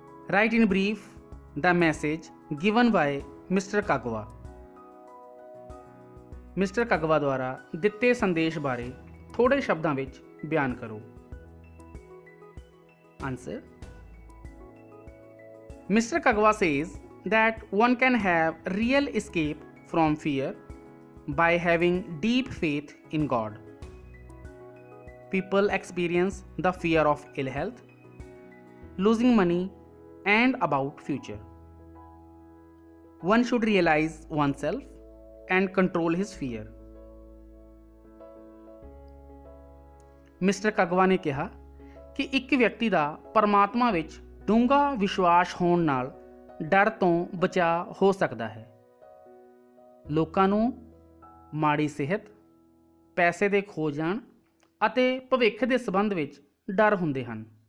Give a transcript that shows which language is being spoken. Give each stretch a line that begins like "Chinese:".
English: Write in brief the message given by Mr. Kagawa.
Punjabi: Mister ਕਗਵਾ ਦੁਆਰਾ ਦਿੱਤੇ ਸੰਦੇਸ਼ ਬਾਰੇ ਥੋੜੇ ਸ਼ਬਦਾਂ ਵਿੱਚ ਬਿਆਨ ਕਰੋ।
English: Answer. Mr. Kagawa says that one can have real escape from fear by having deep faith in God. People experience the fear of ill health, losing money, and about future. One should realize oneself and control his fear.
Punjabi: Mister ਕਗਵਾ ਨੇ ਕਿਹਾ ਕਿ ਇੱਕ ਵਿਅਕਤੀ ਦਾ ਪਰਮਾਤਮਾ ਵਿੱਚ ਡੂੰਘਾ ਵਿਸ਼ਵਾਸ ਹੋਣ ਨਾਲ ਡਰ ਤੋਂ ਬਚਾਅ ਹੋ ਸਕਦਾ ਹੈ। ਲੋਕਾਂ ਨੂੰ ਮਾੜੀ ਸਿਹਤ, ਪੈਸੇ ਦੇ ਖੋ ਜਾਣ ਅਤੇ ਭਵਿੱਖ ਦੇ ਸੰਬੰਧ ਵਿੱਚ ਡਰ ਹੁੰਦੇ ਹਨ।